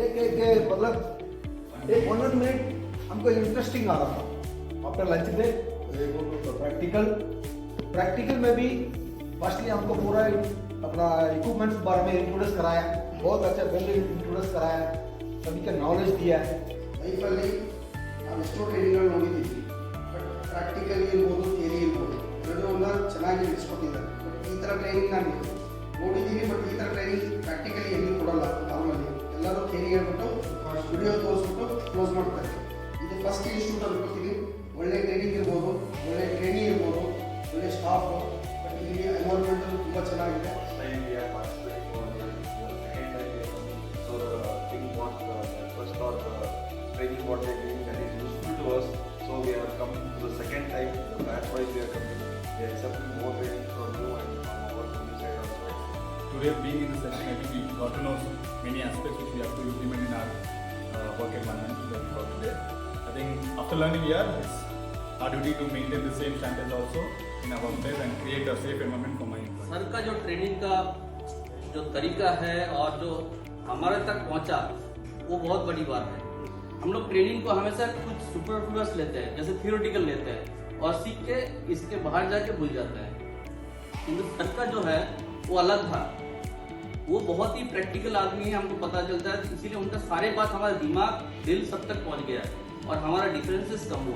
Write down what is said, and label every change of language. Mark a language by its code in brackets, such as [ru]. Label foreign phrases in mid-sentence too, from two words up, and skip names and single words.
[hi] एक मतलब एक 1 मिनट हमको इंटरेस्टिंग आ रहा था। [en] after lunch break practical [hi] में भी फर्स्टली हमको पूरा अपना इक्विपमेंट्स के बारे में इंट्रोड्यूस कराया, बहुत अच्छा [en] well introduce [hi] कराया, सभी का नॉलेज दिया है। [kn] ಲೈಫಲ್ಲಿ ನಾವೆಷ್ಟೋ ಟ್ರೈನಿಂಗ್ಗಳು ನೋಡಿದ್ದೀವಿ, [en] but practically [kn] ಇರ್ಬೋದು, ಥಿಯರಿ ಇರ್ಬೋದು, ಎರಡೂ ಚೆನ್ನಾಗಿ ನಡೆಸ್ಕೊಟ್ಟಿದ್ದಾರೆ. ಬಟ್ ಈ ಥರ ಟ್ರೈನಿಂಗ್ ನಾನು ನೋಡಿದ್ದೀನಿ, ಬಟ್ ಈ ಥರ [en] training practically [kn] ಎಲ್ಲಿ ಕೊಡಲ್ಲ. ನಾರ್ಮಲಿ ಎಲ್ಲರೂ ಥಿಯರಿ ಹೇಳ್ಬಿಟ್ಟು ವಿಡಿಯೋ ತೋರಿಸ್ಬಿಟ್ಟು ಕ್ಲೋಸ್ ಮಾಡ್ತಾರೆ. ಇದು [en] first institute [kn] ಅನ್ಕೋತೀವಿ. ಒಳ್ಳೆ ಟ್ರೈನಿಂಗ್ ಇರ್ಬೋದು, ಒಳ್ಳೆ ಟ್ರೈನಿಂಗ್ ಇರ್ಬೋದು, ಒಳ್ಳೆ ಸ್ಟಾಫು, ಬಟ್ ಇಲ್ಲಿ ಎನ್ವೈರ್ಮೆಂಟ್ ತುಂಬ ಚೆನ್ನಾಗಿದೆ. [en] Training what they are doing that is useful to us, so we have come to the second time. That's why we are coming. We are accepting more training from you and from our community side also. Today being in the session, I think we got to know many aspects which we have to implement in our work environment for today. I think after learning here, it's our duty to maintain the same standards also in our workplace and create a safe environment for my employees. [hi] सर का जो ट्रेनिंग का जो तरीका है और जो हमारे तक पहुंचा, वो बहुत बड़ी बात है। हम लोग ट्रेनिंग को हमेशा कुछ सुपरफ्लुअस लेते हैं, जैसे थियोरेटिकल लेते हैं और सीख के इसके बाहर जाके भूल जाते हैं। किंतु सर का जो है वो अलग था, वो बहुत ही प्रैक्टिकल आदमी है, हमको पता चलता है, इसीलिए उनका सारे बात हमारा दिमाग दिल सब तक पहुंच गया और हमारा डिफरेंसेस कम हुआ।